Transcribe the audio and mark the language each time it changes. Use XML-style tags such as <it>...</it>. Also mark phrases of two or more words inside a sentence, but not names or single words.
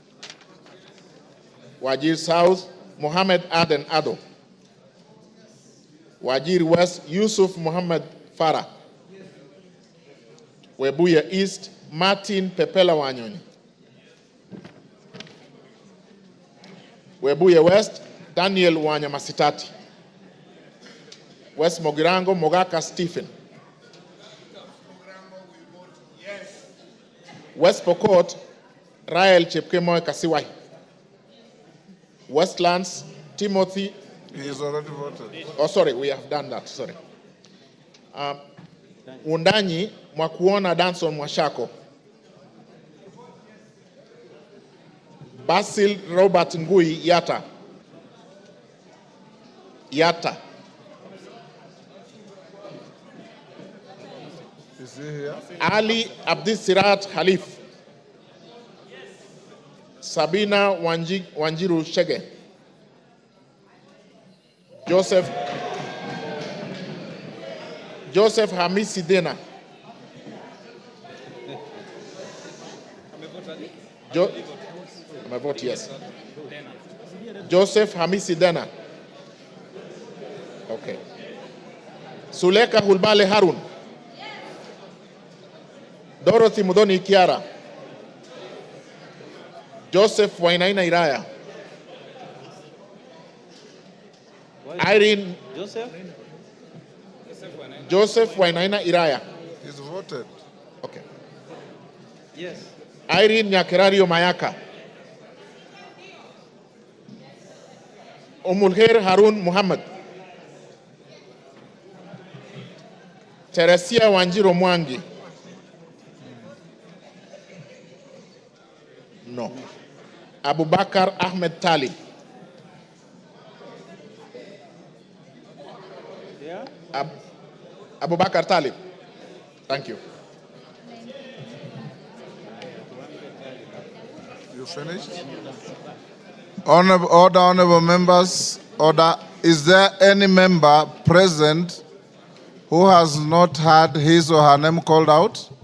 <en>Wajir South, Muhammad Aden Ado. Wajir West, Yusuf Muhammad Farah. Webuye East, Martin Pepela Wanyoni. Webuye West, Daniel Wanyamasitati. West Mogirango, Mogaka Stephen. West Pokot, Rael Chepkemoy Kasiwai. Westlands, Timothy. He has already voted. Oh, sorry, we have done that, sorry. Wundanyi, Mwakuona Danson Mwashako. Basil Robert Ngui Yata. Yata. Is he here? Ali Abdisirat Khalif. Sabina Wanjiru Shege. Joseph Hamisi Dena. My vote yes. Joseph Hamisi Dena. Okay. Suleka Hulbale Harun. Dorothy Mudoni Kiara. Joseph Wainaina Iraya. Irene Joseph Wainaina Iraya. He's voted. Okay. Yes. Irene Nyakerario Mayaka. Umulher Harun Muhammad. Teresia Wanjiro Mwangi. No. Abubakar Ahmed Tali. Yeah. Abubakar Talib. Thank you. You finished? Honorable members, order. Is there any member present who has not had his or her name called out?</en>